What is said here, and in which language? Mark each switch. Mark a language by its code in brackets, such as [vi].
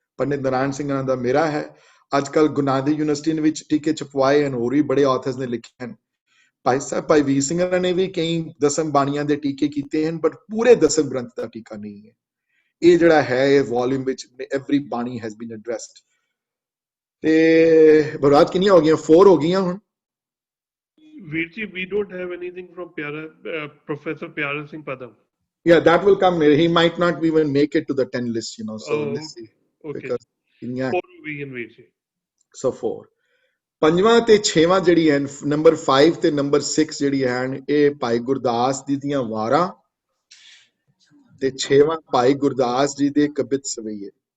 [pa] ਪੰਡਿਤ ਨਾਰਾਇਣ ਸਿੰਘਾਂ ਦਾ ਮੇਰਾ ਹੈ। ਅੱਜ ਕੱਲ੍ਹ ਗੁਰੂ ਨਾਨਕ ਦੇਵ ਯੂਨੀਵਰਸਿਟੀ ਵਿੱਚ ਟੀਕੇ ਛਪਵਾਏ ਹਨ, ਹੋਰ ਵੀ ਬੜੇ ਆਥਰਸ ਨੇ ਲਿਖੇ ਹਨ। ਭਾਈ ਸਾਹਿਬ ਭਾਈ ਵੀਰ ਸਿੰਘ ਨੇ ਵੀ ਕਈ ਦਸਮ ਬਾਣੀਆਂ ਦੇ ਟੀਕੇ ਕੀਤੇ ਹਨ, ਬਟ ਪੂਰੇ ਦਸਮ ਗ੍ਰੰਥ ਦਾ ਟੀਕਾ ਨਹੀਂ ਹੈ। ਇਹ ਜਿਹੜਾ ਹੈ, ਇਹ ਵੋਲਿਊਮ ਵਿੱਚ [en] Every bani has been addressed. [pa] ਤੇ ਬਰਾਤ ਕਿੰਨੀਆਂ ਹੋ ਗਈਆਂ? 4 ਹੋ ਗਈਆਂ ਹੁਣ। [en] Veer ji, we don't have anything from Professor Pyara Singh Padam. Yeah, that will come. He might not even make it to the 10 list, you know. So let's see. Okay. Because [pa] 4 ਹੋ ਗਈਆਂ Veer ji. [en] So 4. [pa] ਪੰਜਵਾਂ ਤੇ ਛੇਵਾਂ ਜਿਹੜੀ ਹੈ, number 5 ਤੇ number 6 ਜਿਹੜੀ ਹਨ, ਇਹ ਭਾਈ ਗੁਰਦਾਸ ਜੀ ਦੀਆਂ ਵਾਰਾਂ ਤੇ 6ਵਾਂ ਭਾਈ ਗੁਰਦਾਸ ਜੀ ਦੇ ਕਬਿਤ ਸਵਈਏ।